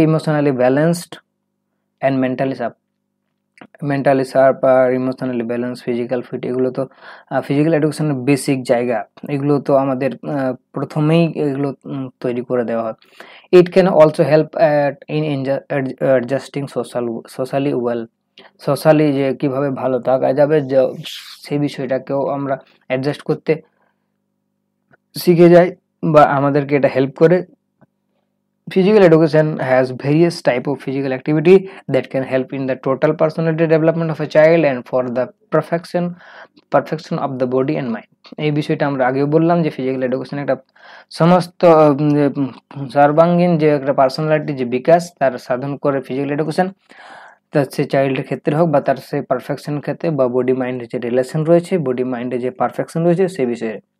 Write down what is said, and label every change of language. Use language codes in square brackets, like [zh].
[en] emotionally balanced and mentally sharp [bn] আর emotionally balance, physical fit, এগুলো তো physical এডুকেশনের basic জায়গা, এগুলো তো আমাদের প্রথমেই এগুলো তৈরি করে দেওয়া হয়। [en] it can also help in adjusting socially well, [bn] socially যে কিভাবে ভালো থাকা যাবে, সেই বিষয়টাকেও আমরা অ্যাডজাস্ট করতে শিখে যাই বা আমাদেরকে এটা হেল্প করে। [en] Physical education has various type of physical activity that can help in the total personality development of a child and for the perfection of the body and mind. [bn] এই বিষয়টা আমরা আগেও বললাম যে ফিজিক্যাল এডুকেশন একটা সমস্ত সর্বাঙ্গীন যে একটা পার্সোনালিটি যে বিকাশ তার সাধন করে ফিজিক্যাল এডুকেশন, তার সে চাইল্ডের ক্ষেত্রে হোক বা তার সে পারফেকশন ক্ষেত্রে বা বডি মাইন্ডের যে রিলেশন রয়েছে, বডি মাইন্ডের যে পারফেকশন রয়েছে সেই বিষয়ে।